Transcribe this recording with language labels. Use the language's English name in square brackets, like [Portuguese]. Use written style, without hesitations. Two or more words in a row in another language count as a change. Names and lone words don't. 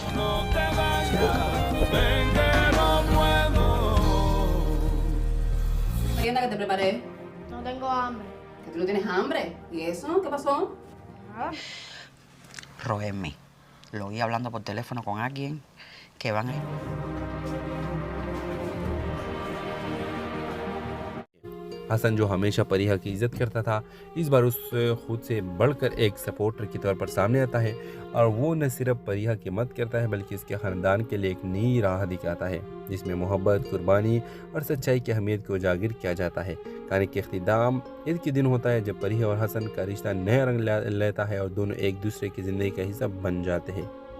[Spanish] Merienda que te preparé. No tengo hambre. ¿Que tú no tienes hambre? ¿Y eso? ¿Qué pasó? Nada. Rogerme. Lo oí hablando por teléfono con alguien que van a ir. [Hindi] हसन जो हमेशा परिहा की इज्जत करता था इस बार उससे खुद से बढ़कर एक सपोर्टर की तौर पर सामने आता है और वो न सिर्फ परिहा की मदद करता है बल्कि उसके ख़ानदान के लिए एक नई राह दिखाता है जिसमें मोहब्बत कुर्बानी और सच्चाई की अहमियत को उजागर किया जाता है कहानी के अख्तिताम ईद के दिन होता है जब परिहा और हसन का रिश्ता नया रंग लेता है और दोनों एक दूसरे की ज़िंदगी का हिस्सा बन जाते हैं।